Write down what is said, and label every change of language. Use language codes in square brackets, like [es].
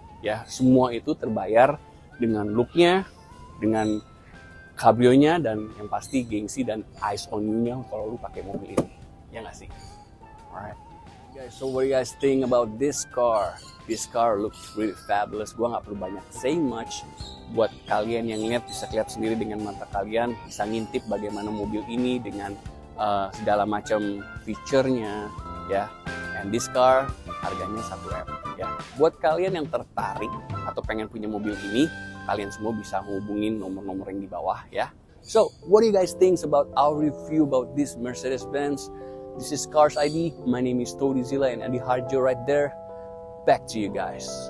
[id] Ya, semua itu terbayar dengan looknya, dengan kabrionya, dan yang pasti gengsi dan [en] eyes on you- [id] nya kalau lu pakai mobil ini. Ya nggak sih? [en] Alright. Guys, so what do you guys think about this car? This car looks really fabulous. [id] Gua nggak perlu banyak [en] say much. [id] Buat kalian yang lihat, bisa lihat sendiri dengan mata kalian, bisa ngintip bagaimana mobil ini dengan segala macam feature-nya ya. [en] And this car [id] harganya 1M ya. Buat kalian yang tertarik atau pengen punya mobil ini, kalian semua bisa hubungin nomor-nomor yang di bawah ya. [en] So, what do you guys think about our review about this Mercedes-Benz? This is Cars ID. My name is Tony Zilla and Adi Harjo right there. Back to you guys.